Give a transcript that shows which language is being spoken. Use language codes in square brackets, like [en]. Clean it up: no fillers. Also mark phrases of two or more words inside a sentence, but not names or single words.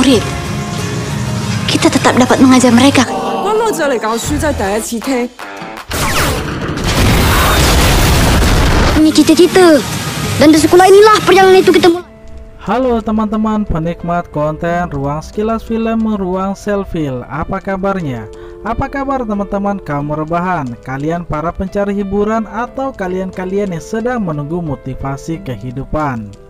[id] Philip, kita tetap dapat mengajar mereka. [yue] 關我就嚟教書真係第一次聽。 [id] Punya cita-cita, dan di sekolah inilah perjalanan itu kita mulai. Halo teman-teman penikmat konten Ruang Sekilas Film, Ruang Selfie. Apa kabarnya? Apa kabar teman-teman kaum rebahan? Kalian para pencari hiburan atau kalian-kalian yang sedang menunggu motivasi kehidupan?